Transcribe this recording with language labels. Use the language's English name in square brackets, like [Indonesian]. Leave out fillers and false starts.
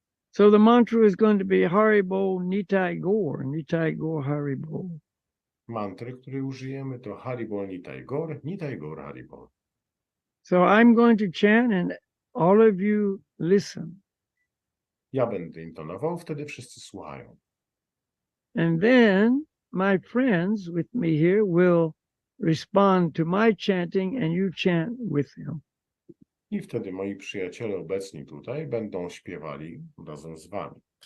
[English] So the mantra is going to be Haribo Nitai Gor Haribo. [Polish] Mantry, które użyjemy, to Haribol Nitai Gor Haribol. [English] So I'm going to chant and all of you listen. [Polish] Ja będę intonował, wtedy wszyscy słuchają. [English] And then my friends with me here will respond to my chanting and you chant with them. [Polish] I wtedy moi przyjaciele obecni tutaj będą śpiewali razem z wami.